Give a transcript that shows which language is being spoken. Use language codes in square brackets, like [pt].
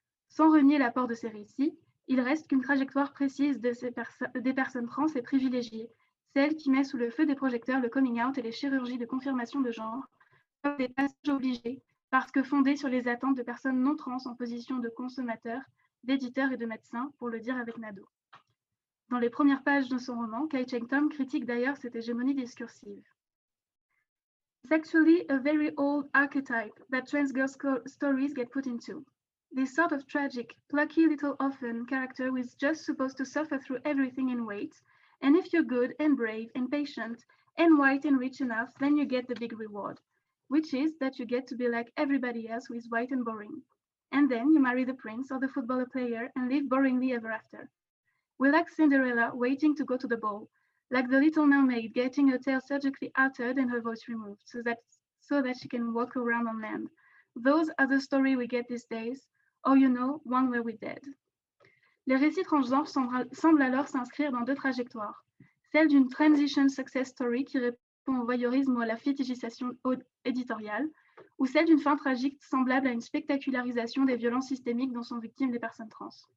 [fr] Sans renier l'apport de ces récits, il reste qu'une trajectoire précise des personnes trans est privilégiée, celle qui met sous le feu des projecteurs le coming out et les chirurgies de confirmation de genre, comme des passages obligés, parce que fondés sur les attentes de personnes non trans en position de consommateurs, d'éditeurs et de médecins, pour le dire avec Nadeau. Dans les premières pages de son roman, Kai Cheng-Tom critique d'ailleurs cette hégémonie discursive. [en] It's actually a very old archetype that trans girl stories get put into. This sort of tragic, plucky little orphan character who is just supposed to suffer through everything and wait, and if you're good and brave and patient and white and rich enough, then you get the big reward, which is that you get to be like everybody else who is white and boring. And then you marry the prince or the footballer player and live boringly ever after. We're like Cinderella waiting to go to the ball, like the little mermaid getting her tail surgically altered and her voice removed so that she can walk around on land. Those are the stories we get these days, or you know, one where we're dead. [fr] Les récits transgenres semblent alors s'inscrire dans deux trajectoires. Celle d'une transition [en] success story [fr] qui répond au voyeurisme ou à la fétichisation éditoriale, ou celle d'une fin tragique semblable à une spectacularisation des violences systémiques dont sont victimes les personnes trans.